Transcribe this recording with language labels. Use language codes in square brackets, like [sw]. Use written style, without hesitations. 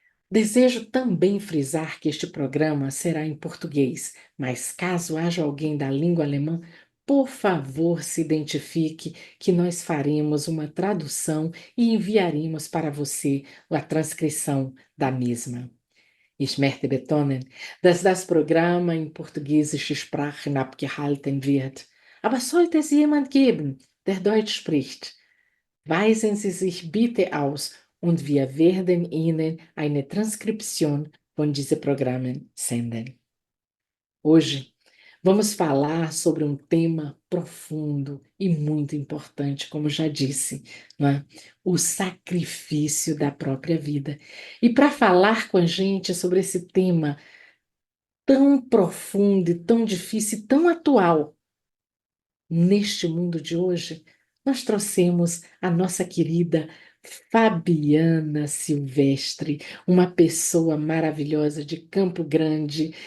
[pt] Desejo também frisar que este programa será em português, mas caso haja alguém da língua alemã, por favor, se identifique que nós faremos uma tradução e enviaremos para você a transcrição da mesma. [de] Ich möchte betonen, dass das Programm in portugiesische Sprachen abgehalten wird. Aber sollte es jemand geben, der Deutsch spricht, weisen Sie sich bitte aus und wir werden Ihnen eine Transkription von diesen Programmen senden. [pt] Hoje, vamos falar sobre um tema profundo e muito importante, como já disse, não é? O sacrifício da própria vida. E para falar com a gente sobre esse tema tão profundo e tão difícil e tão atual neste mundo de hoje, nós trouxemos a nossa querida Fabiana Silvestre, uma pessoa maravilhosa de Campo Grande.